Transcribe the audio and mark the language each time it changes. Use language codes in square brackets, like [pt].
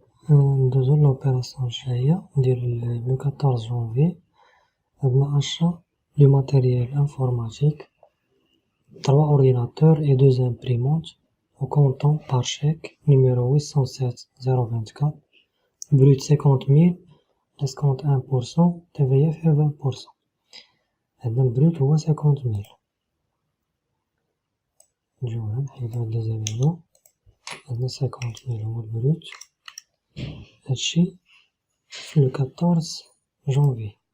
[ar] ندوزو لوبيراسيون الجاية ديال لو 14 جونفي. عندنا أشا دو ماتيريال انفورماتيك [fr] 3 ordinateurs et 2 imprimantes au comptant par chèque numéro 807-024, brut 50 000, escompte 1%, TVA فيها 20%. [ar] عندنا البروت هو 50 000. نجيو هنا نحيدو هاد لي زيرو، عندنا 50 000 هو البروت. هادشي في لو 14 جونفي.